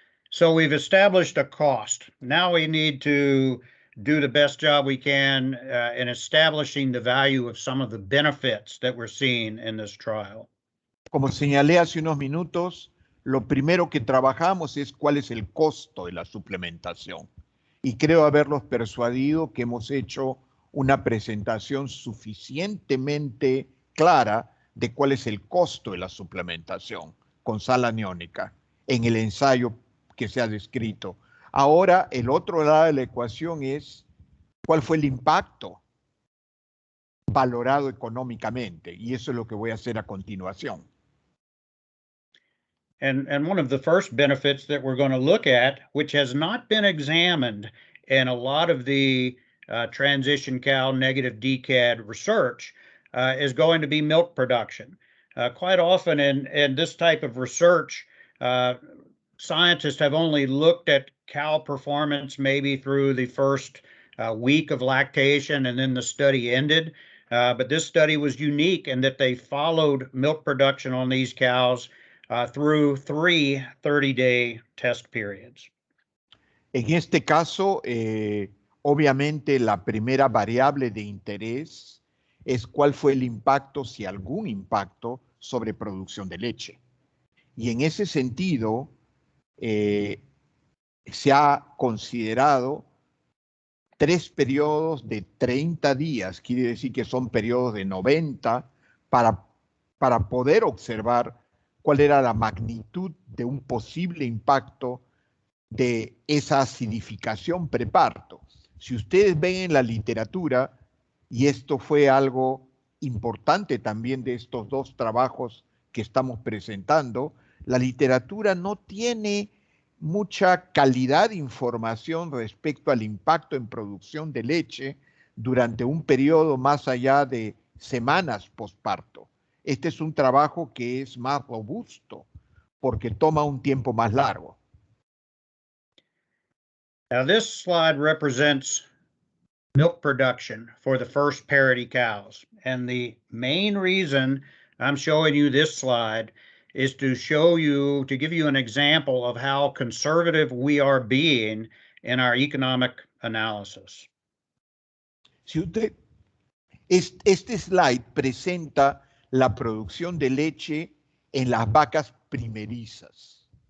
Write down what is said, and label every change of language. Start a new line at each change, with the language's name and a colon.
English: So we've established a cost. Now we need to do the best job we can in establishing the value of some of the benefits that we're seeing in this trial.
Spanish: Como señalé hace unos minutos, lo primero que trabajamos es cuál es el costo de la suplementación. Y creo haberlos persuadido que hemos hecho una presentación suficientemente clara de cuál es el costo de la suplementación con sal aniónica en el ensayo que se ha descrito. Ahora, el otro lado de la ecuación es cuál fue el impacto valorado económicamente, y eso es lo que voy a hacer a continuación.
English: And one of the first benefits that we're going to look at, which has not been examined in a lot of the transition cow negative DCAD research, is going to be milk production. Quite often in this type of research, scientists have only looked at cow performance maybe through the first week of lactation and then the study ended. But this study was unique in that they followed milk production on these cows through 3 30-day test periods.
Spanish: En este caso, obviamente la primera variable de interés es cuál fue el impacto, si algún impacto, sobre producción de leche. Y en ese sentido, se ha considerado 3 periodos de 30 días, quiere decir que son periodos de 90 para poder observar cuál era la magnitud de un posible impacto de esa acidificación preparto. Si ustedes ven en la literatura, y esto fue algo importante también de estos 2 trabajos que estamos presentando, la literatura no tiene mucha calidad de información respecto al impacto en producción de leche durante un periodo más allá de semanas posparto. Este es un trabajo que es más robusto porque toma un tiempo más largo.
English: Now this slide represents milk production for the first parity cows. And the main reason I'm showing you this slide is to show you, to give you an example of how conservative we are being in our economic analysis.
Spanish: Este slide presenta la producción de leche en las vacas primerizas.